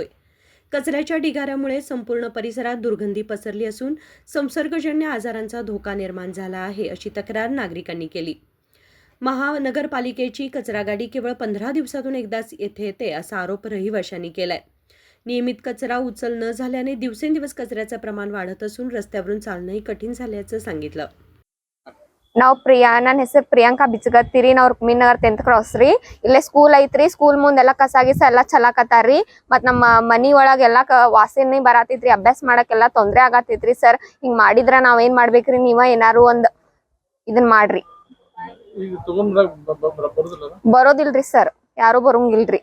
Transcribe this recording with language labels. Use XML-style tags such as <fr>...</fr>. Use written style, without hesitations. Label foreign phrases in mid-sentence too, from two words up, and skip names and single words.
<mr>कचऱ्याच्या ढिगाऱ्यामुळे संपूर्ण परिसरात दुर्गंधी पसरली असून संसर्गजन्य आजारांचा धोका निर्माण झाला आहे, अशी तक्रार नागरिकांनी केली. महानगरपालिकेची कचरा गाडी केवळ 15 दिवसातून एकदाच येथे येते, असा आरोप रहिवाशांनी केलाय. नियमित कचरा उचल न झाल्याने दिवसेंदिवस कचऱ्याचं प्रमाण वाढत असून रस्त्यावरून चालणंही कठीण झाल्याचं सांगितलं.</mr> <kn>ನಾವು ನನ್ನ ಹೆಸರು ಪ್ರಿಯಾಂಕಾ ಬಿಚ್ಚಗತ್ತಿರಿ. ನಾವು ರುಕ್ಮಿಣಿನಗರ್ 10th ಕ್ರಾಸ್ ರೀ. ಇಲ್ಲೇ ಸ್ಕೂಲ್ ಐತ್ರಿ. ಸ್ಕೂಲ್ ಮುಂದೆಲ್ಲ ಕಸಾಗಿಸ ಎಲ್ಲ ಚಲಾಕತ್ತಾರ್ರಿ. ಮತ್ ನಮ್ಮ ಮನಿ ಒಳಗೆಲ್ಲ ವಾಸನೆ ಬರಾತೈತ್ರಿ. ಅಭ್ಯಾಸ ಮಾಡಕ್ಕೆಲ್ಲ ತೊಂದ್ರೆ ಆಗತೈತ್ರಿ. ಸರ್ ಹಿಂಗ್ ಮಾಡಿದ್ರ ನಾವ್ ಏನ್ ಮಾಡ್ಬೇಕ್ರಿ? ನೀವ ಏನಾರು ಒಂದ್ ಇದನ್ ಮಾಡ್ರಿ. ಬರೋದಿಲ್ರಿ ಸರ್, ಯಾರು ಬರೋಂಗಿಲ್ರಿ.</kn>